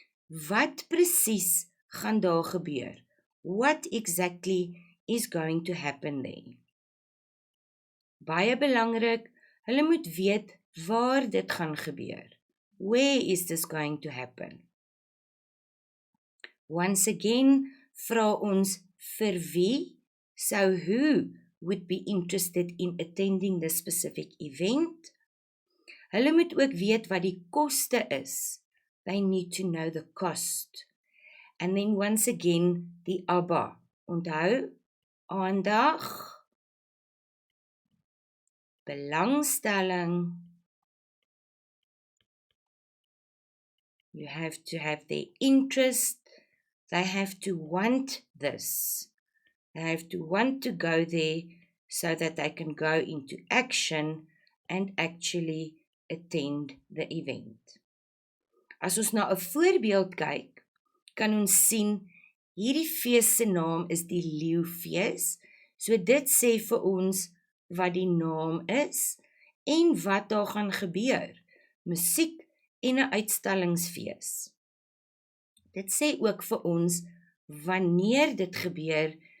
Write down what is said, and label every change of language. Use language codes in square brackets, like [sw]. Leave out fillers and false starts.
[af] Wat presies gaan daar gebeur? [en] What exactly is going to happen there? [af] Baie belangrik, hulle moet weet waar dit gaan gebeur. [en] Where is this going to happen? Once again, [af] vra ons vir wie? [en] So who would be interested in attending this specific event? [af] Hulle moet ook weet wat die koste is. [en] They need to know the cost. And then once again, [af] die ABBA. Onthou, aandag, belangstelling. [en] You have to have their interest. They have to want this. They have to want to go there so that they can go into action and actually attend the event. [af] As ons na 'n voorbeeld kyk, kan ons sien hierdie fees se naam is die Leeufees. So dit sê vir ons wat die naam is en wat daar gaan gebeur. Musiek en 'n uitstallingsfees. Dit sê ook vir ons wanneer dit gebeur.